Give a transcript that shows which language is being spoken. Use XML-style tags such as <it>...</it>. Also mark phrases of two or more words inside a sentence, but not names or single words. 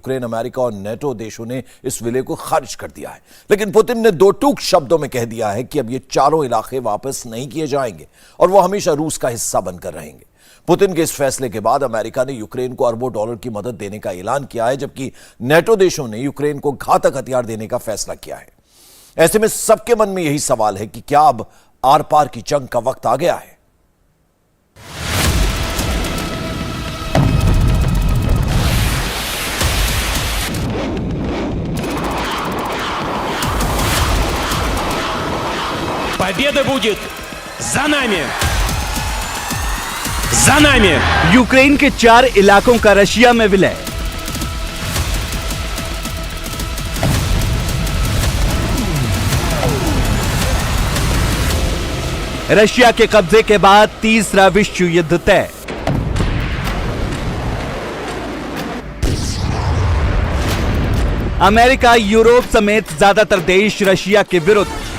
<hi>यूक्रेन, अमेरिका और नेटो देशों ने इस विलय को खारिज कर दिया है, लेकिन पुतिन ने 2 टूक शब्दों में कह दिया है कि अब ये चारों इलाके वापस नहीं किए जाएंगे और वो हमेशा रूस का हिस्सा बनकर रहेंगे। पुतिन के इस फैसले के बाद अमेरिका ने यूक्रेन को अरबों डॉलर की मदद देने का ऐलान किया है, जबकि नेटो देशों ने यूक्रेन को घातक हथियार देने का फैसला किया है। ऐसे में सबके मन में यही सवाल है कि क्या अब आर पार की जंग का वक्त आ गया है?</hi> <ru>Победа будет за нами! За нами!</ru> <hi>यूक्रेन के 4 इलाकों का रशिया में विलय। रशिया के कब्जे के बाद तीसरा विश्व युद्ध तय। अमेरिका, यूरोप समेत ज्यादातर देश रशिया के विरुद्ध।</hi>